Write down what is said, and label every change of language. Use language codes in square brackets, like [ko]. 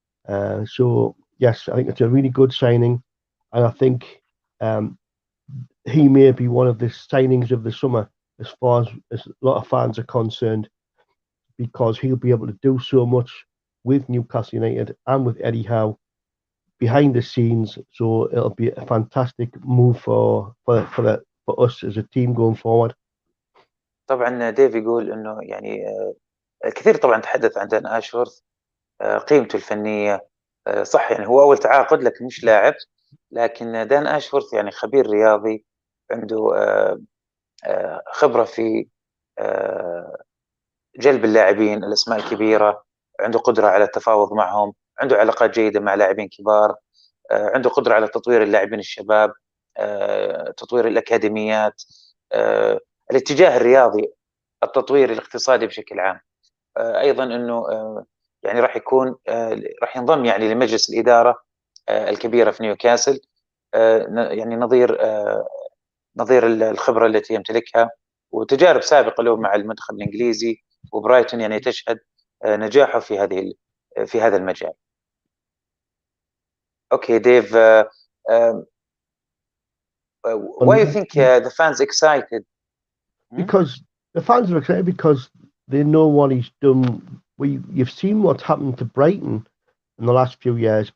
[en] So yes, I think it's a really good signing, and I think he may be one of the signings of the summer as far as a lot of fans are concerned, because he'll be able to do so much with Newcastle United and with Eddie Howe behind the scenes. So it'll be a fantastic move for us as a team going forward. [ar] طبعا ديف يقول انه يعني الكثير طبعا تحدث عن دان اشورث، قيمته الفنيه، صح يعني هو اول تعاقد لكن مش لاعب، لكن دان اشورث يعني خبير رياضي، عنده خبره في جلب اللاعبين الاسماء الكبيره، عنده قدره على التفاوض معهم، عنده علاقات جيده مع لاعبين كبار، عنده قدره على تطوير اللاعبين الشباب، تطوير الاكاديميات، الاتجاه الرياضي، التطوير الاقتصادي بشكل عام. ايضا انه يعني راح ينضم يعني لمجلس الاداره الكبيره في نيوكاسل، يعني نظير الخبره التي يمتلكها وتجارب سابقه له مع المنتخب الانجليزي وبرايتون، يعني تشهد نجاحه في هذا المجال. [en] Okay, Dave, why do you think the fans excited? Because the fans are excited because they know what he's done. You've seen what's happened to Brighton in the last few years.